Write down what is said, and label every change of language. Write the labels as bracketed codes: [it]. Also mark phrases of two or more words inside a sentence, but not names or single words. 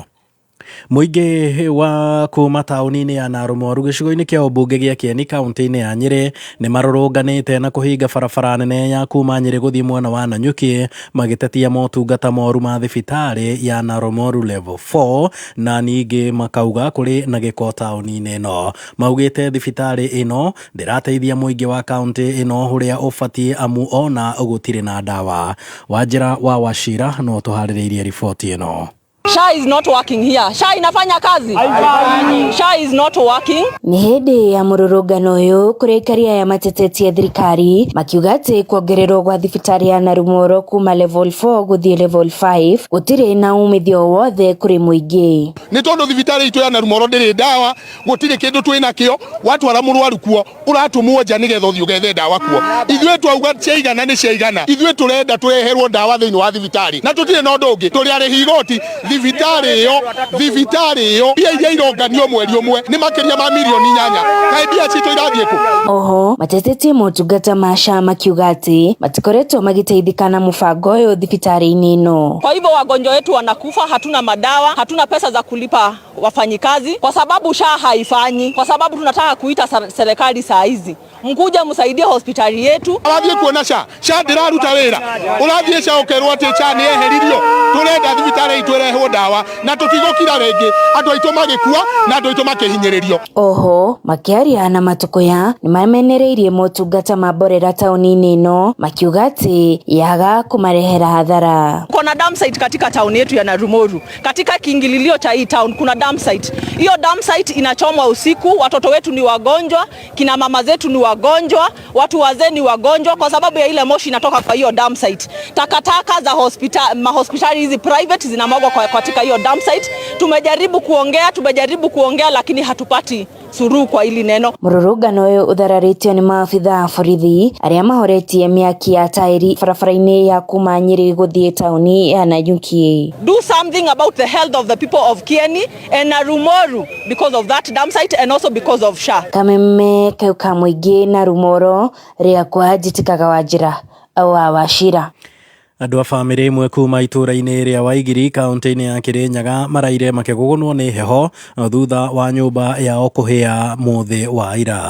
[ki] Mũingĩ wa kuma taũni-inĩ ya Narumoru gĩcigo-inĩ kĩa ũmbunge gĩa Kieni kaunti-inĩ ya Nyĩrĩ nĩ marũrũnganĩte na kũhinga barabara nene ya kuma Nyĩrĩ gũthiĩ mwena wa Nanyuki magĩtetia motungata moru ma thibitarĩ ya Narumoru level 4 na ningĩ makauga kũrĩ na gĩko taũni-inĩ ĩno. Maugĩte thibitarĩ ĩno ndĩrateithia mũingĩ wa kaunti ĩno ũrĩa ũbatiĩ amu ona gũtirĩ na ndawa. Wanjĩra wa Wachira no tũharĩrĩirie riboti ĩno. [en] SHA is not working here. [sw] SHA inafanya kazi. [en] SHA is not working. [ki] Ni hĩndĩ ya mũrũrũngano ũyũ kũrĩ aikaria ya mateteti ya thirikari makiuga atĩ kuongererwo gwa thibitarĩ ya Narumoru kuma level 4 gũthiĩ level 5 gũtirĩ na umithio wothe kũrĩ mũingĩ. Nĩ tondũ thibitarĩ itũ ya Narumoru ndĩrĩ ndawa, gũtirĩ kĩndũ twĩna kĩo, watwara mũrwaru kuo ũratũmwo nja nĩgetha ũthiĩ ũgethe ndawa kuo. Ithuĩ twauga ciaigana nĩ ciaigana. Ithuĩ tũrenda tũreherwo ndawa thĩinĩ wa thibitarĩ. Na tũtirĩ na ũndũ ũngĩ. Tũrĩ arĩhi igoti thibitarĩ ĩyo mbia iria ironganio mweri ũmwe nĩ makĩria ma milioni 8. Kaĩ mbia citũ irathiĩ kũ? Oho mateteti motungata ma SHA makiuga atĩ matikoretwo magĩteithĩka na mũbango ũyũ thibitarĩ-inĩ ĩno. [sw] Kwa hivyo wagonjwa wetu wanakufa, hatuna madawa, hatuna pesa za kulipa wafanyikazi kwa sababu SHA haifanyi. Kwa sababu tunataka kuita serikali saa hizi mkuja msaidie hospitali yetu. [ki] Arathiĩ kuona SHA ndĩraruta wĩra. Ũrathiĩ SHA ũkerwo atĩ SHA nĩ eheririo. Tũrenda thibitarĩ itũ ĩrehwo ndawa na tũtigũkira rĩngĩ andũ aitũ magĩkua na andũ aitũ makĩhinyĩrĩrio. Oho makĩaria na Matũkũya nĩ mamenereirie motungata ma mborera taũni-inĩ ĩno makiuga atĩ yaga kũmarehera hathara. [sw] Kuna [en] dam site [sw] katika tauni yetu ya Narumoru. Katika kiingililio cha hii town kuna [en] dam site. [sw] Hiyo [en] dam site [sw] inachomwa usiku, watoto wetu ni wagonjwa, kina mama zetu ni wagonjwa, watu wazee ni wagonjwa kwa sababu ya ile moshi inatoka kwa hiyo [en] dam site. [sw] Takataka za hospitali hizi private zinamwagwa katika hiyo [en] dam site. [sw] Tumejaribu kuongea lakini hatupati suru kwa hili neno. [ki] Mũrũrũngano ũyũ ũthararĩtio nĩ maabitha a borithi arĩa mahoretie mĩaki ya taĩri barabara-inĩ ya kuma Nyĩrĩ gũthiĩ taũni ya Nanyuki. [en] Do something about the health of the people of Kieni and Narumoru because of that dam site and also because of SHA. [ki] Kameme kayo ka mũingĩ Narumoru rĩa kwa njĩtĩkaga Wanjĩra wa Wachira. Andũ a bamĩrĩ imwe kuma itũra-inĩ rĩa Waigiri kaunti-inĩ ya Kirinyaga maraire makĩgũgũnwo nĩ heho thutha wa nyũmba yao kũhĩa mũthĩ wa ira.